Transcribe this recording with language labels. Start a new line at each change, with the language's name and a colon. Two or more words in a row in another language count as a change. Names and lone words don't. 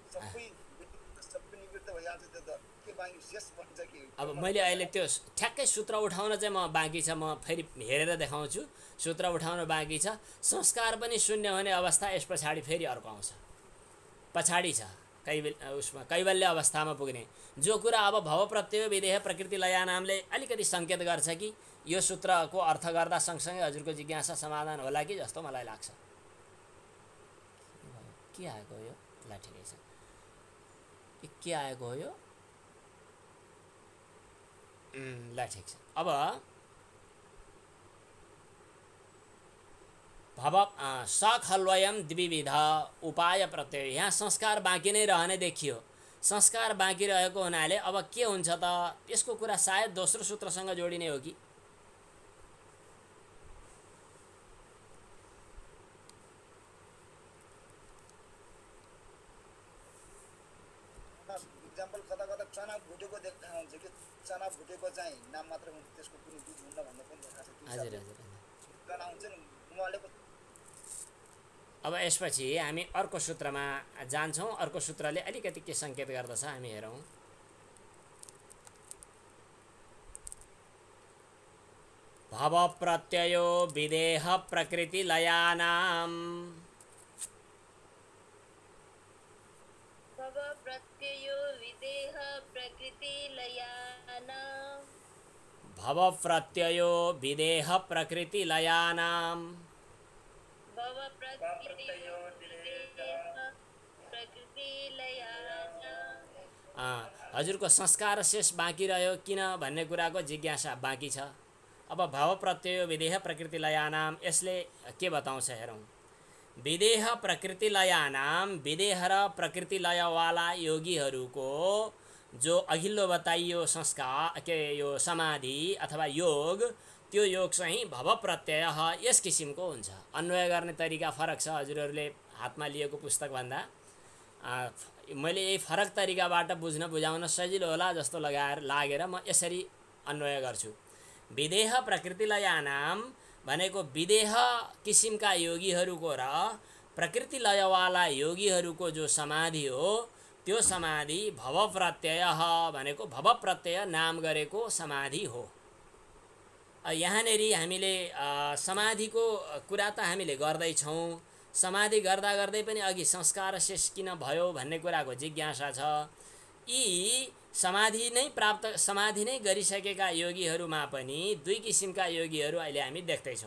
Nepali: सबै निवृत्त भइहाल्छ, त्यो त के बाँकी शेष भन्छ कि। अब मैले अहिले त्यो ठ्याक्कै सूत्र उठाउन चाहिँ म बाँकी छ, म फेरि हेरेर देखाउँछु। सूत्र उठाउन बाँकी छ। संस्कार पनि शून्य हुने अवस्था यस पछाडि फेरि अर्को आउँछ, पछाडि छ उसमा कैवल्य अवस्थामा पुग्ने जो कुरा। अब
Sanskrit: भव प्रत्यय विदेह प्रकृति लया
Nepali: नामले अलिकति सङ्केत गर्छ कि यो सूत्रको अर्थ गर्दा सँगसँगै हजुरको जिज्ञासा समाधान होला कि जस्तो मलाई लाग्छ। के आएको हो यो? ल ठिकै छ। के आएको हो यो? ल ठिक छ।
Sanskrit: अब भव सखल्वयम द्विविध उपाय प्रत्यय,
Nepali: यहाँ संस्कार बाँकी नै रहने देखियो। संस्कार बाँकी रहेको हुनाले अब के हुन्छ त, यसको कुरा सायद दोस्रो सूत्रसँग जोडिने हो कि। इक्जाम्पल कता कता चना भुटेको देखाउँछ कि चना भुटेको चाहिँ नाम मात्र हुन्छ, त्यसको कुनै बीज हुन्न भन्ने पनि देखाएको छ। हजुर हजुर चना हुन्छ नि उहाँले। अब यसपछि हामी अर्को सूत्रमा जान्छौँ। अर्को सूत्रले अलिकति के सङ्केत गर्दछ हामी हेरौँ।
Sanskrit: भव प्रत्ययो विदेह प्रकृति लयानाम, भव प्रत्ययो विदेह प्रकृति लयानाम, भव प्रत्ययो विदेह प्रकृति लयानाम, भव प्रत्ययो विदेह प्रकृति लयानाम।
Nepali: हजुरको संस्कार शेष बाँकी रह्यो किन भन्ने कुराको जिज्ञासा बाँकी छ। अब
Sanskrit: भव प्रत्यय विदेह प्रकृति लयानाम
Nepali: यसले के बताउँछ हेरौँ।
Sanskrit: विदेह प्रकृति लयानाम,
Nepali: विदेह र प्रकृति लयवाला योगीहरूको जो अघिल्लो बताइयो संस्कार के यो समाधि अथवा योग, त्यो योग चाहिँ भव प्रत्यय यस किसिमको हुन्छ। अन्वय गर्ने तरिका फरक छ। हजुरहरूले हातमा लिएको पुस्तक भन्दा मैले यही फरक तरिकाबाट बुझाउन सजिलो होला जस्तो लागेर म यसरी अन्वय गर्छु।
Sanskrit: विदेह प्रकृति लयानाम
Nepali: भनेको विदेह किसिमका योगीहरूको र प्रकृति लयवाला योगीहरूको जो समाधि हो, त्यो समाधि भव प्रत्यय भनेको भव प्रत्यय नाम गरेको समाधि हो। यहाँनेरि हामीले समाधिको कुरा त हामीले गर्दैछौँ। समाधि गर्दा गर्दै पनि अघि संस्कार शेष किन भयो भन्ने कुराको जिज्ञासा छ। यी समाधि नै गरिसकेका योगीहरूमा पनि दुई किसिमका योगीहरू अहिले हामी देख्दैछौँ।